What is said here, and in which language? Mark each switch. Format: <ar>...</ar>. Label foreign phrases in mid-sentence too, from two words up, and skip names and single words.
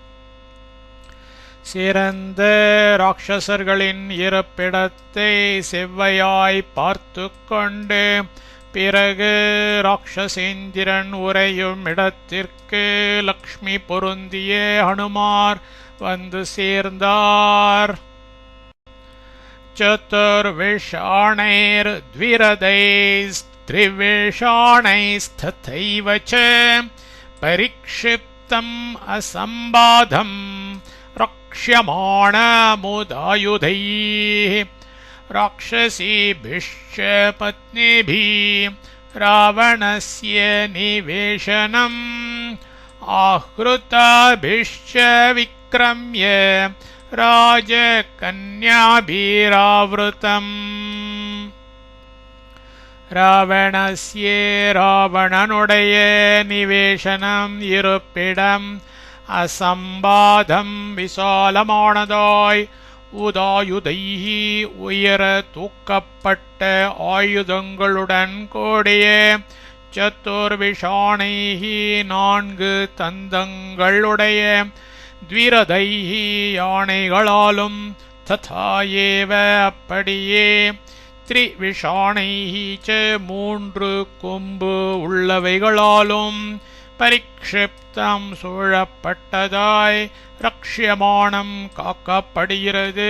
<ta>சிறந்த ராக்ஷசர்களின் இருப்பிடத்தை செவ்வையாய் பார்த்து கொண்டு பிறகு ராக்ஷசேந்திரன் உறையும் இடத்திற்கு லக்ஷ்மி பொருந்திய ஹனுமார் வந்து சேர்ந்தார்.</ta> <sa>चतुर्विषाणैर्द्विरदैस्त्रिविषाणैस्तथैव च परिक्षिप्तम् असम्बाधम् रक्ष्यमाणमुदायुधैः राक्षसीभिश्च पत्नीभिः रावणस्य निवेशनम् आहृताभिश्च विक्रम्य राजकन्याभिरावृतम्</sa> <ta>ராவணஸ்ய ராவணனுடைய நிவேசனம் இருப்பிடம் அசம்பாதம் விசாலமானதாய் உதாயுதைஹி உயர தூக்கப்பட்ட ஆயுதங்களுடன் கூடிய சத்துர்விஷாணைஹி 4 தந்தங்களுடைய த்விரதைஹி யானைகளாலும்</ta> <sa>तथा एव</sa> <ta>அப்படியே</ta> <sa>त्रिविषाणैः च</sa> <ta>3 கொம்பு உள்ளவைகளாலும் பரிக்ஷிப்தம் சூழப்பட்டதாய் ரக்ஷ்யமானம் காக்கப்படுகிறது.</ta>